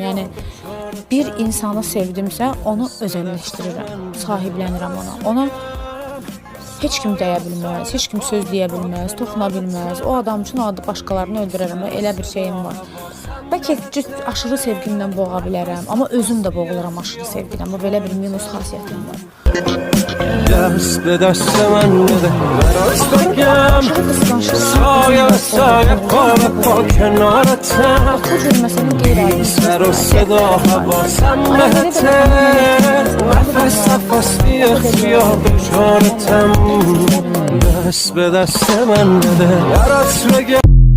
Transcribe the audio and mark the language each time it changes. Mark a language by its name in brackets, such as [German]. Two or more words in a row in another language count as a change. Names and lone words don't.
[Azerbaijani] Yəni bir insanı sevdimsə, onu özəlləşdirirəm, sahiblənirəm ona. Ona heç kim dəyə bilməz, heç kim söz deyə bilməz, toxuna bilməz. O adam üçün adı başqalarını öldürərəm və elə bir şeyim var. Bəlkə aşırı sevgimlə boğa bilərəm, amma özüm də boğuluram aşırı sevgimlə. Bu belə bir minus xasiyyətim var. [Persian] دست به دست من بده براست بگم سایه سایه پا به پا کنارتم بی سر و صدا حواسم بهته نفس نفسی اختیار جانتم دست به دست من بده براست بگم